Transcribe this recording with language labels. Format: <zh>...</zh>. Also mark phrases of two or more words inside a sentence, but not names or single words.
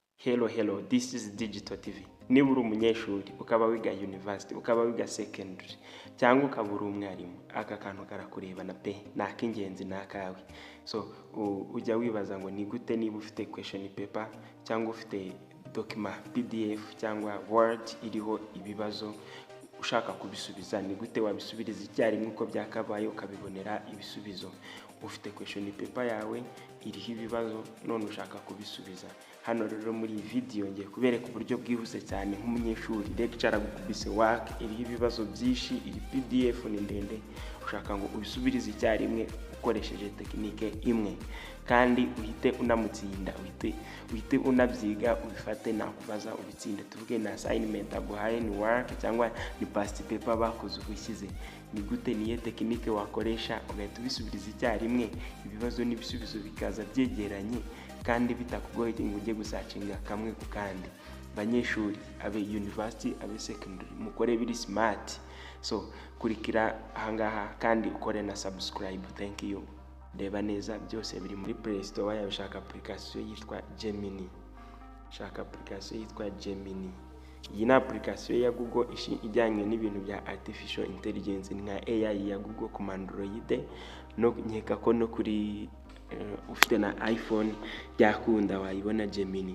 <en>Hello, this is Digital TV.</en> <rw>Niba uri umunyeshuri ukaba wiga university, ukaba wiga secondary cyangwa ukaba uri umwarimu, aka kantu karakurebana pe, nak'ingenzi nakawe. So ujya wibaza ngo ni gute niba ufite</rw> <en>question paper</en> <rw>cyangwa ufite document PDF cyangwa Word iriho ibibazo ushaka kubisubiza, ni gute wabisubiriza icyarimwe uko byakabaye ukabibonera ibisubizo. Ufite</rw> <en>question paper</en> <rw>yawe iriho ibibazo none ushaka kubisubiza. Hano rero muri iyi video ngiye kubereka uburyo bwihuse cyane nk'umunyeshuri, lecture gukubise work iriho ibibazo byinshi, iri PDF ni ndende, ushaka ngo ubisubirize icyarimwe ukoresheje tekinike imwe kandi uhite unamutsinda, uhite unabyiga ubifate nakubaza ubitsinde. Tuvuge na assignment aguhaye ni work cyangwa ni</rw> <en>past paper</en> <rw>bakoze ubishyize, ni gute niye tekinike wakoresha ugahita ubisubiriza icyarimwe, ibibazo n'ibisubizo bikaza byegeranye kandi bitakugoye ngo ujye gusacinga kamwe ku kandi. Banyeshuri abe university abe secondary mukore biri smart. So kurikira ahangaha kandi ukore na subscribe.</rw> <en>Thank you.</en> <rw>Reba neza byose biri muri Play Store yawe. Shaka application yitwa Gemini. Iyi ni application ya Google ijyanye n'ibintu bya</rw> <en>artificial intelligence</en> <rw>nka AI ya Google ku Android, no nkeka ko no kuri ufite na iPhone yakunda wayibona Gemini.</rw>